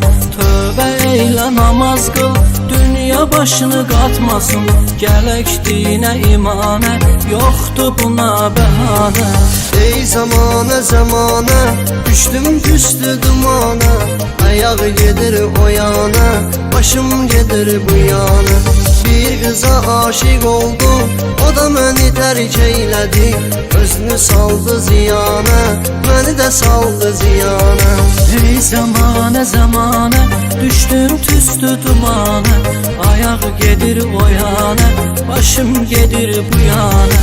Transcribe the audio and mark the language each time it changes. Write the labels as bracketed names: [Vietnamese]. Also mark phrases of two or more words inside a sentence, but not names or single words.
[Azerbaijani] Tövbə eylə, namaz qıl, dünya başını qatmasın. Gələk dinə imanə, yoxdur buna bəhanə. Ey zamana zamana, düştüm püstü dumana. Ayağı gedir o yana, başım gedir bu yana. [Turkish] Bir kıza aşık oldum, o da beni terk eyledi. [Azerbaijani] Özünü saldı ziyana, beni de saldı ziyana. Ey zamana zamana, düştüm tüstü dumana. Ayak gedir o yana, başım gedir bu yana.